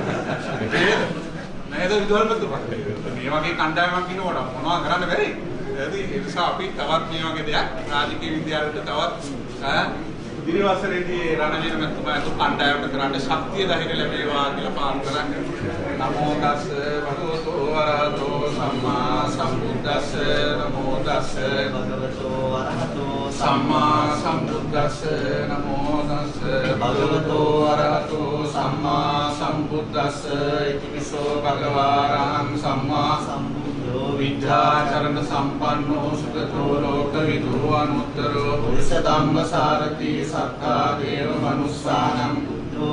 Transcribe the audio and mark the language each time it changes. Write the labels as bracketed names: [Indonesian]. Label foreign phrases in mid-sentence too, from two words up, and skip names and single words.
[Sinhala] නේද විදුහල්පතිතුමා? මේ වගේ කණ්ඩායමක් ඉන්නකොට මොනවද කරන්න බැරි? ඒ නිසා අපි තවත් මේ වගේ දෙයක් රාජකීය විද්‍යාලයට තවත් ඉදිරි වසරේදී රණවීර මැතිතුමා අතු කණ්ඩායමට කරන්න ශක්තිය ධෛර්ය ලැබේවා කියලා ප්‍රාර්ථනා කරනවා. [Pali] නමෝ තස් භගවතෝ වරහතෝ සම්මා සම්බුද්දස්ස නමෝ තස් භගවතෝ වරහතෝ සම්මා සම්බුද්දස්ස නමෝ තස් භගවතෝ වරහතෝ සම්මා සම්බුද්දස්ස ඉතිවිසෝ භගවාරං සම්මා සම්බුද්ධෝ විද්‍යාචරණ සම්පන්නෝ සුගතෝ ලෝකවිදු අනුත්තරෝ පුරිස ධම්ම සාරති සත්තා දේව මනුස්සානම් බුද්ධෝ